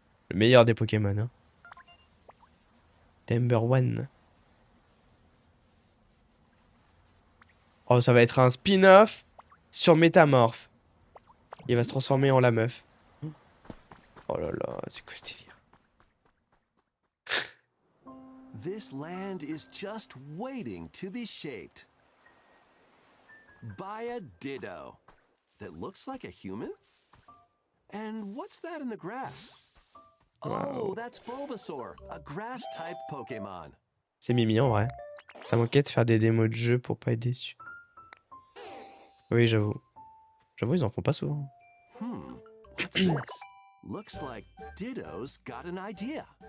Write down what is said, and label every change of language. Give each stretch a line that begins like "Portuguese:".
French: Le meilleur des Pokémon, hein.
English: Number 1.
French: Oh, ça va être un spin-off sur Métamorphe. Il va se transformer en la meuf. Oh là là, c'est quoi ce délire?
English: This land is just waiting to be shaped by a Ditto that looks like a human. And what's that in the grass? Oh, that's Bulbasaur, a grass-type Pokémon.
French: C'est Mimi en vrai. Ça manquait de faire des démos de jeu pour pas être déçu. Oui, j'avoue. J'avoue, ils en font pas souvent.
English: What's this? Looks like Ditto's got an idea.